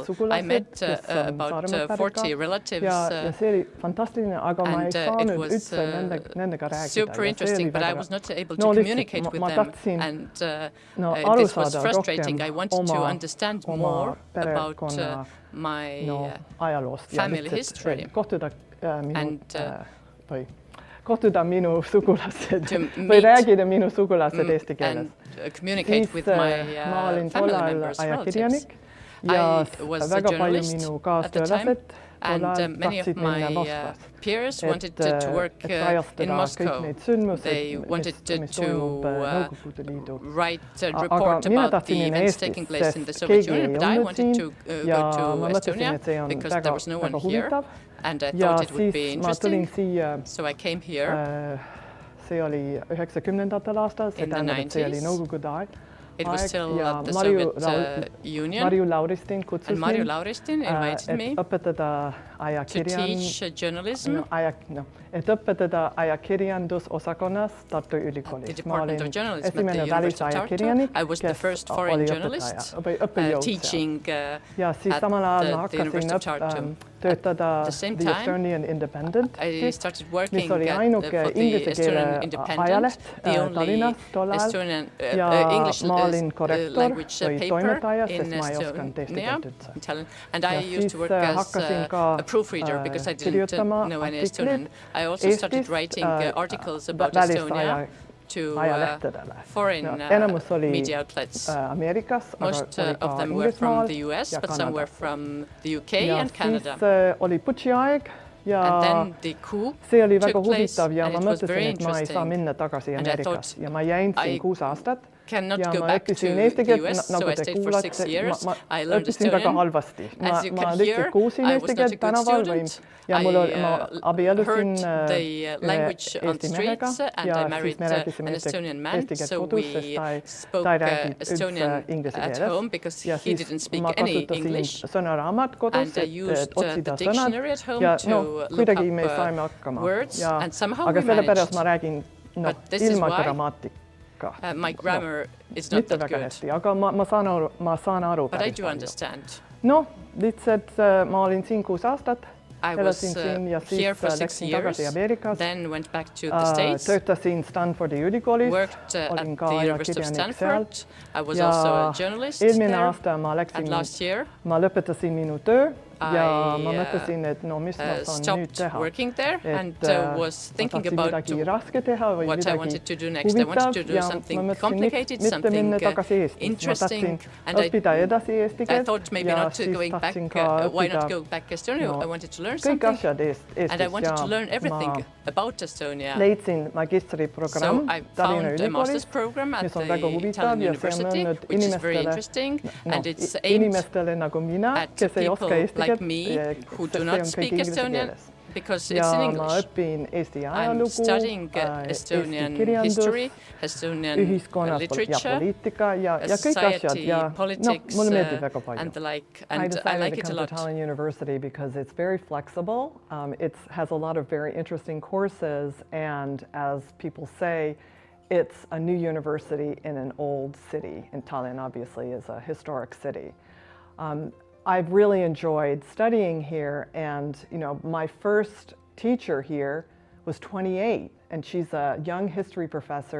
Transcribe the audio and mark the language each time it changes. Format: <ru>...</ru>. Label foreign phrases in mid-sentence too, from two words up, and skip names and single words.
<en>I met about 40 relatives, and it was super interesting, but I was not able to communicate with them, and this was frustrating. I wanted to understand more about my family history. And</en> <et>kohtuda minu sugulased või räägida minu sugulased eesti keeles. Siis ma olin tol ajal ajakirjanik ja väga palju minu kaastöölased tahtsid minna Moskvas.</et> <en>Peers wanted to work in Moscow. They wanted to write a report about the events taking place in the Soviet Union, but I wanted to go to Estonia because there was no one here, and I thought it would be interesting. So I came here.</en> <et>See oli 90ndatel aastal, see tähendab, et see oli Nõukogude aeg.</et> <en>It was still the Soviet Union, and Marju Lauristin invited me to teach journalism</en> <et>et õpetada ajakirjandusosakonnas Tartu Ülikoolis. Ma olin esimene välisajakirjanik, kes oli õppejõud. Ja siis samal ajal ma hakkasin töötada The Estonian Independent, mis oli ainuke inglise keele ajaleht Tallinnas tol ajal. Ja ma olin korrektor või toimetaja, sest ma ei osanud eesti keelt üldse. Ja siis hakkasin ka kirjutama artikleid</et> <en>I also started writing articles about Estonia to foreign media outlets. Most of them were from the US, but some were from the UK and Canada. Oli Butši aeg ja see oli väga huvitav ja ma mõtlesin, et ma ei saa minna tagasi Ameerikasse ja ma jäin siin 6 aastat. Cannot go back to the US, so I stayed for 6 years. I learned Estonian. As you can hear, I was not a good student. I heard the language on the streets, and I married an Estonian man, so we spoke Estonian at home because he didn't speak any English. And I used the dictionary at home to look up words, and somehow we managed. But this is why my grammar is not that good.</en> <et>Aga ma saan aru.</et> <en>But I do understand.</en> <et>No, lihtsalt ma olin siin 6 aastat</et> <en>I was here for 6 years, then went back to the States,</en> <et>töötasin Stanfordi ülikoolis,</et> <en>worked at</en> <et>olin</et> <en>the</en> <et>ka</et> <en>University of</en> <et>ajakirjanik seal</et> <en>Stanford. I was also a journalist</en> <et>eelmine</et> <en>there,</en> <et>aasta ma</et> <en>and</en> <et>läksin,</et> <en>last year</en> <et>ma lõpetasin minu töö ja</et> <en>I</en> <et>ma mõtlesin, et no mis ma saan nüüd</et> <en>stopped</en> <et>teha.</et> <en>working there and was</en> <et>ma</et> <en>thinking</en> <et>tahtsin</et> <en>about</en> <et>midagi raske teha või</et> <en>what I</en> <et>midagi</et> <en>wanted to do next. I wanted to</en> <et>huvitav</et> <en>do</en> <et>ja ma</et> <en>something</en> <et>mõtlesin,</et> <en>complicated,</en> <et>mitte</et> <en>something</en> <et>minna tagasi Eestisse. Ma</et> <en>interesting,</en> <et>tahtsin</et> <en>and</en> <et>õppida edasi eesti</et> <en>I</en> <et>keelt</et> <en>thought maybe</en> <et>ja</et> <en>not</en> <et>siis</et> <en>going back,</en> <et>tahtsin ka</et> <en>why not</en> <et>õppida</et> <en>go back Estonia? I wanted to learn</en> <et>kõik</et> <en>something,</en> <et>asjad Eestis</et> <en>and I wanted to learn</en> <et>ja</et> <en>everything</en> <et>ma</et> <en>about Estonia.</en> <et>leidsin</et> <en>So</en> <et>magistriprogramm</et> <en>I</en> <et>Tallinna</et> <en>found a master's</en> <et>ülikoolis,</et> <en>program at</en> <et>mis on</et> <en>the</en> <et>väga huvitav</et> <en>Italian</en> <et>ja see on</et> <en>University,</en> <et>mõeldud</et> <en>which is very interesting, and it's aimed</en> <et>inimestele nagu mina,</et> <en>at</en> <et>kes ei</et> <en>people</en> <et>oska eesti</et> <en>like</en> <et>keelt,</et> <en>me who do</en> <et>see</et> <en>not</en> <et>on</et> <en>speak</en> <et>kõik inglise</et> <en>Estonian</en> <et>keeles.</et> <en>because</en> <et>Ja</et> <en>it's in</en> <et>ma</et> <en>English.</en> <et>õpin Eesti</et> <en>I'm</en> <et>ajalugu,</et> <en>studying</en> <et>Eesti</et> <en>Estonian</en> <et>kirjandust,</et> <en>history, Estonian</en> <et>ühiskonnas ja</et> <en>literature,</en> <et>poliitika ja kõik asjad</et> <en>society,</en> <et>ja</et> <en>politics,</en> <et>mulle meeldib väga palju.</et> <en>and the like, I and I decided like to it a come lot. to Tallinn University because it's very flexible. It has a lot of very interesting courses, and as people say, it's a new university in an old city. And Tallinn obviously is a historic city. I've really enjoyed studying here, and my first teacher here was 28, and she's a young history professor.</en>